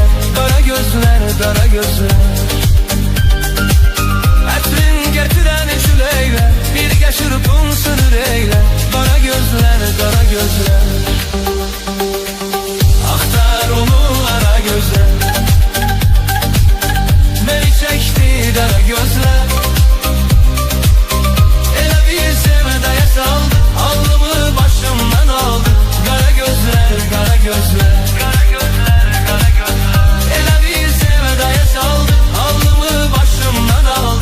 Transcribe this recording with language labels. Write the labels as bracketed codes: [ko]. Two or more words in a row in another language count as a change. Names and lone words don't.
[az] Qara gözlər, qara gözlər, ətrin gətirən küləklə birgə çırpınsın ürəklə. Qara gözlər, qara gözlər, axtar onu ara gözlər. [tr] Beni çekti dara gözler, [az] elə bir sevdaya saldı, alnımı başımdan aldı. [tr] Kara gözler, kara gözler, kara gözler, kara gözler, [az] elə bir sevdaya saldı, alnımı başımdan aldı.